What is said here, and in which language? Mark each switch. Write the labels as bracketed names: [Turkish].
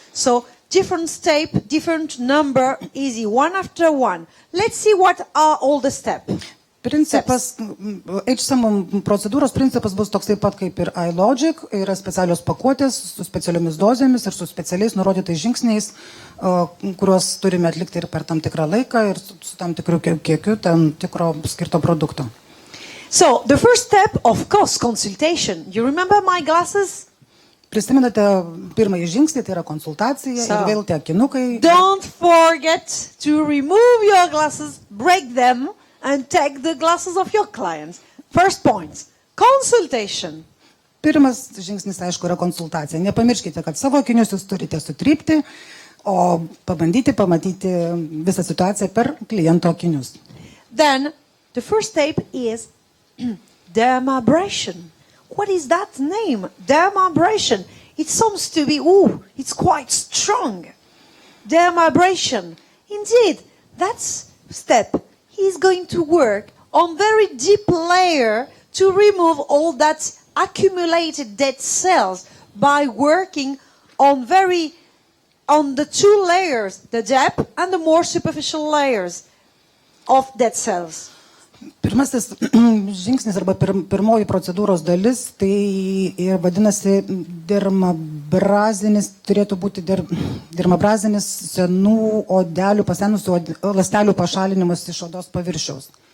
[English] So different step, different number, easy, one after one. Let's see what are all the steps. [Lithuanian] Principas, AGE SUMMUM procedūros principas bus toks taip pat kaip ir iLogic, yra specialios pakuotės su specialiomis dozėmis ir su specialiais nurodytais žingsniais, kuriuos turime atlikti ir per tam tikrą laiką ir su tam tikru kiekiu tam tikro skirto produkto. [English] So, the first step, of course, consultation. You remember my glasses? [Lithuanian] Prisimenate pirmąjį žingsnį, tai yra konsultacija ir vėl tie akinukai. [English] Don't forget to remove your glasses, break them, and take the glasses of your clients. First point, consultation. [Lithuanian] Pirmas žingsnis, aišku, yra konsultacija. Nepamirškite, kad savo akinius jūs turite sutrypti, o pabandyti pamatyti visą situaciją per kliento akinius. [English] Then, the first step is dermabrasion. What is that name? Dermabrasion. It seems to be, it's quite strong. Dermabrasion. Indeed, that's step. He's going to work on very deep layer to remove all that accumulated dead cells by working on the two layers, the depth and the more superficial layers of dead cells. [Lithuanian] Pirmasis žingsnis arba pirmoji procedūros dalis, tai ir vadinasi dermabrazinis, turėtų būti dermabrazinis senų odelių, pasenusių ląstelių pašalinimas iš odos paviršiaus.